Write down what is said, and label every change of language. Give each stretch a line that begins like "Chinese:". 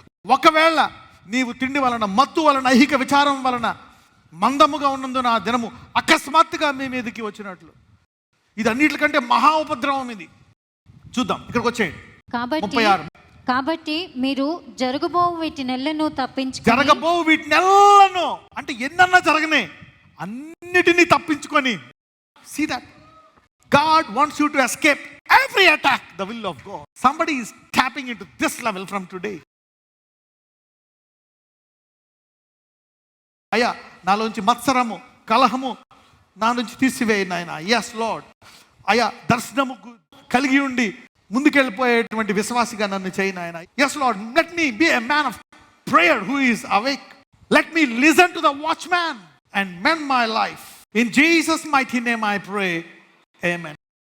Telugu: ఒకవేళ నీవు తిండి వలన, మత్తు వలన, ఐహిక విచారం వలన మందముగా ఉన్నందున ఆ దినము అకస్మాత్తుగా మీ మీదకి వచ్చినట్లు. ఇది అన్నిటికంటే మహా ఉపద్రవం ఇది. చూద్దాం, ఇక్కడికి వచ్చేయండి. 36. కాబట్టి మీరు జరగబోవు వీటి నెలను తప్పించుకొని, జరగబోవు వీటి నెలను అంటే ఎన్నన్నా జరగనే, అన్నిటినీ తప్పించుకొని.
English: See that God wants you to escape every attack, the will of God. Somebody is tapping into this level from today.
Telugu: అయ్యా, నాలోంచి మత్సరము, కలహము నా నుంచి తీసివేయి నాయన. Yes lord. అయ్యా, దర్శనము కలిగి ఉండి ముందుకెళ్ళిపోయేటువంటి విశ్వాసిగా నన్ను చేయి నాయన.
English: Yes Lord, let me be a man of prayer who is awake. Let me listen to the watchman and mend my life. In Jesus' mighty name I pray. Amen.